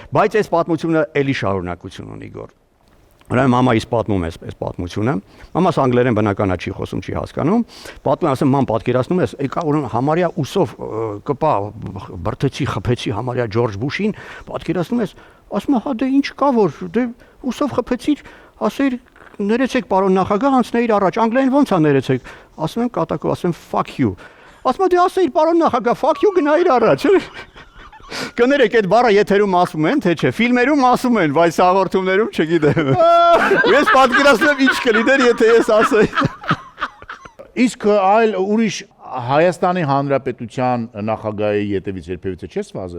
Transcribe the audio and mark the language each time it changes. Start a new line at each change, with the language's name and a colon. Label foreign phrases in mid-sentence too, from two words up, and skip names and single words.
Armenian: Բայց այս պատմությունը էլի շարունակություն ունի գոր։ Ուրեմն մամայիս պատմում է այս պատմությունը։ Մամաս անգլերեն բնականա չի խոսում, չի հասկանում։ Պատմում ասեմ, ման պատկերացնում ես, եկա ուրեմն համարյա ուսով կպա բրթեցի, խփեցի համարյա Ջորջ Բուշին, պատկերացնում ես, ասում է, հա դե ինչ կա որ, դե ուսով խփեցիր, ասեիր ներեցեք պարոն նախագահ, անցնեիր առաջ, անգլերեն ո՞նց է ներեցեք։ Ասում եմ կատակով, ասում եմ
English: fuck you։
Armenian: Ասում է դե ասեիր պարոն նախագահ,
English: fuck you
Armenian: գնայիր առաջ։ Կներեք այդ բառը եթերում ասում են, թե չէ, ֆիլմերում ասում են, բայց հաղորդումներում չգիտեմ։ Ես պատկերացնում եմ ինչ կլիներ, եթե ես ասեի։ Իսկ այլ ուրիշ Հայաստանի Հանրապետության նախագահի ետևից երբևիցե չես վազել։